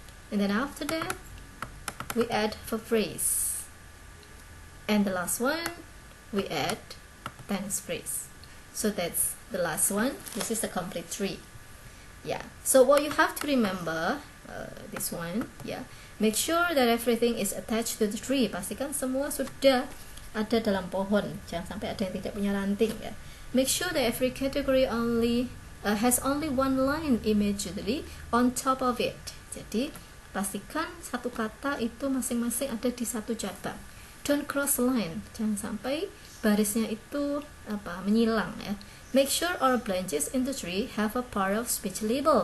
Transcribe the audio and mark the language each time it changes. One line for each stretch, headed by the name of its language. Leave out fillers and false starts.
English: And then after that we add verb phrase. And the last one we add tense phrase. So that's the last one. This is the complete tree. Yeah. So what you have to remember, this one, yeah. Make sure that everything is attached to the tree.
Indonesian: Pastikan semua sudah ada dalam pohon. Jangan sampai ada yang tidak punya ranting, ya.
English: Make sure that every category has only one line immediately on top of it.
Indonesian: Jadi pastikan satu kata itu masing-masing ada di satu cabang.
English: Don't cross line.
Indonesian: Jangan sampai barisnya itu menyilang, ya.
English: Make sure all branches in the tree have a part of speech label.